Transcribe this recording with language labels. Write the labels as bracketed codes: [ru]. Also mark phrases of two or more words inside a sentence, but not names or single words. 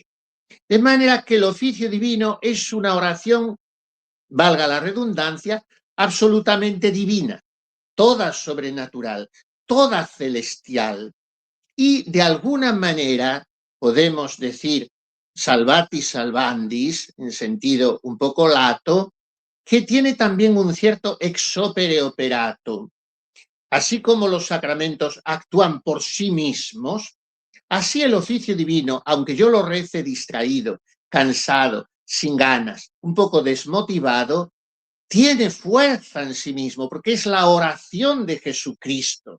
[es] De manera que el oficio divino es una oración, valga la redundancia, absolutamente divina, toda sobrenatural, toda celestial. Y de alguna manera podemos decir [la] salvati salvandis, [es] en sentido un poco lato, que tiene también un cierto [la] ex opere operato. [es] Así como los sacramentos actúan por sí mismos, así el oficio divino, aunque yo lo rece distraído, cansado, sin ganas, un poco desmotivado, tiene fuerza en sí mismo, porque es la oración de Jesucristo.